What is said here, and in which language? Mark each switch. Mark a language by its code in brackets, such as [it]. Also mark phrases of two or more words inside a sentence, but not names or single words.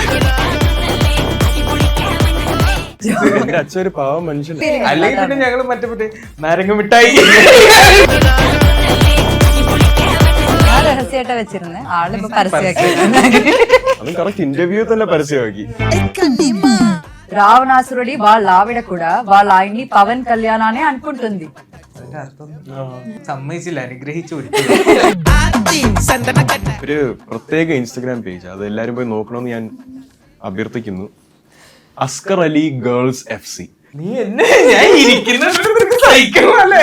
[ml] എന്റെ അച്ഛൻ ഒരു പാവം മനുഷ്യൻ. അല്ലെങ്കിൽ പിന്നെ ഞങ്ങള് മറ്റേ നാരങ്ങ മിഠായി രഹസ്യമായിട്ട് വെച്ചിരുന്നു, ആളിപ്പോ പരസ്യമാക്കി. അതും കറക്റ്റ് ഇന്റർവ്യൂ തന്നെ പരസ്യമാക്കി. [te] రావణాసురుడి వాళ్ళ ఆవిడ కూడా వాళ్ళ ఆయన్ని పవన్ కళ్యాణానే అనుకుంటుంది. [ml] സമ്മതിച്ചില്ല, അനുഗ്രഹിച്ചു. ഒരു പ്രത്യേക ഇൻസ്റ്റഗ്രാം പേജ്, അത് എല്ലാരും പോയി നോക്കണമെന്ന് ഞാൻ അഭ്യർത്ഥിക്കുന്നു. അസ്കർ അലി ഗേൾസ് FC. നീ എന്നെ ഞാൻ ഇരിക്കുന്ന സഹിക്കണല്ലേ?